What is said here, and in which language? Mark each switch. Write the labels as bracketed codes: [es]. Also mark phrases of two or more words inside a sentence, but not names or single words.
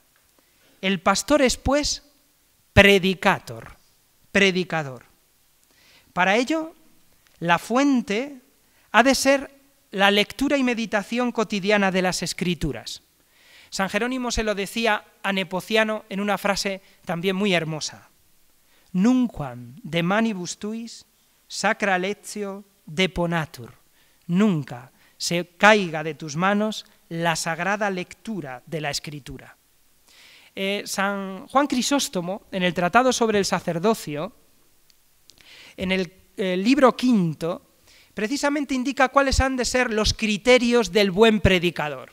[es] El pastor es, pues, predicador. Para ello, la fuente ha de ser la lectura y meditación cotidiana de las Escrituras. San Jerónimo se lo decía a Nepociano en una frase también muy hermosa. [la] Nunquam de manibus tuis sacra lectio deponatur. [es] Nunca se caiga de tus manos la sagrada lectura de la Escritura. San Juan Crisóstomo, en el Tratado sobre el Sacerdocio, en el libro quinto, precisamente indica cuáles han de ser los criterios del buen predicador.